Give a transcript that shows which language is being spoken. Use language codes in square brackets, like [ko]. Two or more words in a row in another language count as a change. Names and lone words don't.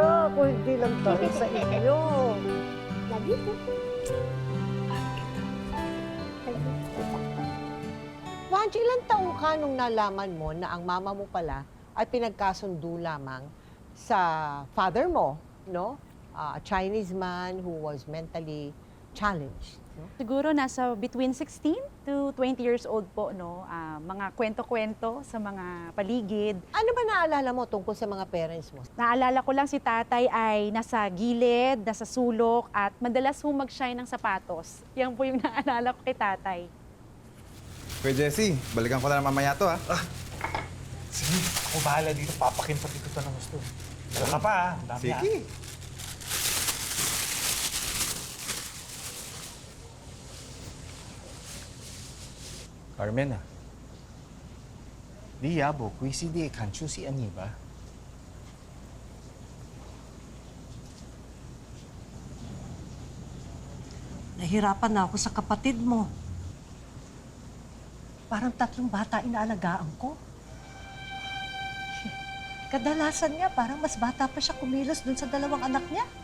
[tl] Kung hindi lang tayo sa inyo. [en] Love you po. [tl] Vange, ilang taong ka nung nalaman mo na ang mama mo pala ay pinagkasundo lamang sa father mo, no? [en] A Chinese man who was mentally challenged. [tl] no? Siguro nasa [en] between 16 to 20 years old [tl] po, no? Mga kwento-kwento sa mga paligid. Ano ba naalala mo tungkol sa mga parents mo? Naalala ko lang si tatay ay nasa gilid, nasa sulok, at madalas humag-shine ng sapatos. Yan po yung naalala ko kay tatay. Kuya Jesse, balikan ko na mamaya to, ha? Sige, ako bahala dito. Papakin pati ko ng gusto. Wala ka pa, ha? Ang dami, ha? Sige. [nan] Carmen 啊，你也無幾時你會看出是安尼吧？ [tl] Nahirapan na ako sa kapatid mo. Parang 3 bata inaalagaan ko. Kadalasan nga, parang mas bata pa siya kumilos dun sa 2 anak niya.